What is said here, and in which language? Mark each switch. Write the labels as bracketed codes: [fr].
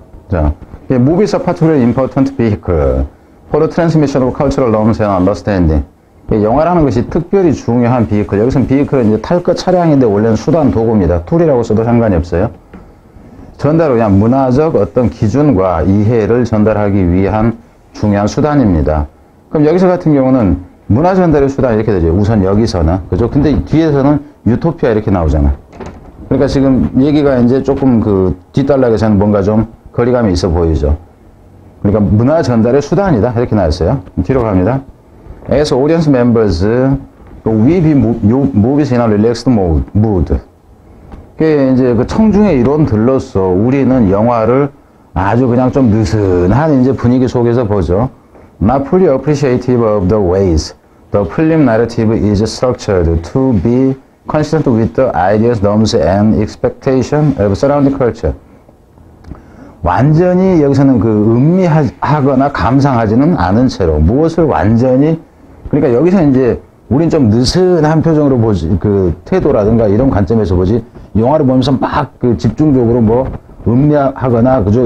[en] 자, movies are particularly important vehicle for the transmission of cultural norms and understanding. [ko] 영화라는 것이 특별히 중요한 비이클. 여기서는 비이클은 이제 탈 것 차량인데 원래는 수단 도구입니다. 툴이라고 써도 상관이 없어요. 전달을 그냥 문화적 어떤 기준과 이해를 전달하기 위한 중요한 수단입니다. 그럼 여기서 같은 경우는 문화 전달의 수단 이렇게 되죠. 우선 여기서는. 그죠? 근데 뒤에서는 유토피아 이렇게 나오잖아. 그러니까 지금 얘기가 이제 조금 그 뒷단락에서는 뭔가 좀 거리감이 있어 보이죠. 그러니까 문화 전달의 수단이다. 이렇게 나왔어요. 뒤로 갑니다. [en] As audience members, we view movies in a relaxed mood. [ko] 그게 이제 그 청중의 이론들로서 우리는 영화를 아주 그냥 좀 느슨한 이제 분위기 속에서 보죠. [en] Not fully appreciative of the ways the film narrative is structured to be consistent with the ideas, norms, and expectation of surrounding culture. [ko] 완전히 여기서는 그 음미하거나 감상하지는 않은 채로 무엇을 완전히, 그러니까 여기서 이제 우린 좀 느슨한 표정으로 보지, 그 태도라든가 이런 관점에서 보지, 영화를 보면서 막 그 집중적으로 뭐 음미하거나, 그죠?